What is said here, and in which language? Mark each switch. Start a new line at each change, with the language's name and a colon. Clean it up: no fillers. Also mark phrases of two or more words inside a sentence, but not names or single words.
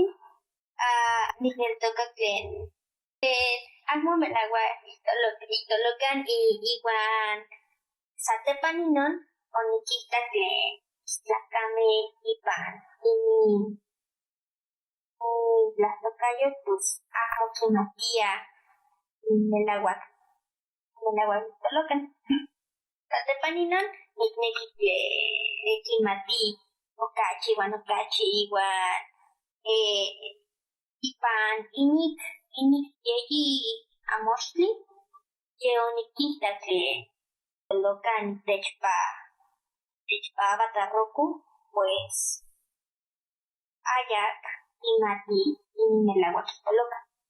Eastern Huasteca Nahuatl: Nikneltoka tlen amo melauak itolokan iwan satepan inon onikita tlen tlakamej ipan tlahtokayotl pues amo kimatia melauak itolokan. Satepan inon nikneki tlen kimati okachi iwan ipan inik yeyi amoxtli ye onikita tlen tolokan techpa avatarroku pues ayak kimati melauak tolokan.